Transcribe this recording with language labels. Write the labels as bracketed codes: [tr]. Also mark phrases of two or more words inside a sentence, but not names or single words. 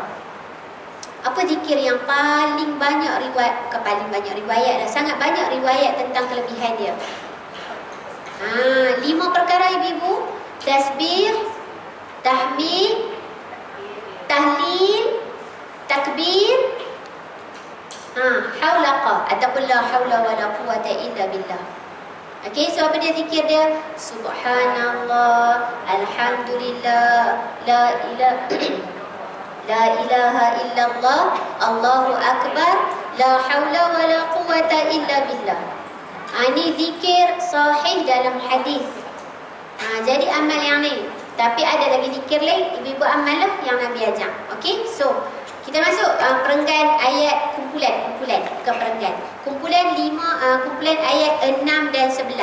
[ms] Apa zikir yang paling banyak riwayat, bukan paling banyak riwayat dah, sangat banyak riwayat tentang kelebihan dia. 5 perkara ibu-ibu: tasbih, tahmid, tahlil, takbir, haulaqa ataupun [ar] لا حول ولا قوة إلا بالله. [ms] Okey, so apa dia zikir dia? [ar] سبحان الله، الحمد لله, لا إله إلا الله، الله أكبر، لا حول ولا قوة إلا بالله. [ms] Ini zikir sahih dalam hadis. Jadi amal yang ni. Tapi ada lagi zikir lain, ibu-ibu amal lah yang Nabi ajak. Okey, so kita masuk perenggan ayat kumpulan, bukan perenggan. Kumpulan 5, kumpulan ayat 6 dan 11.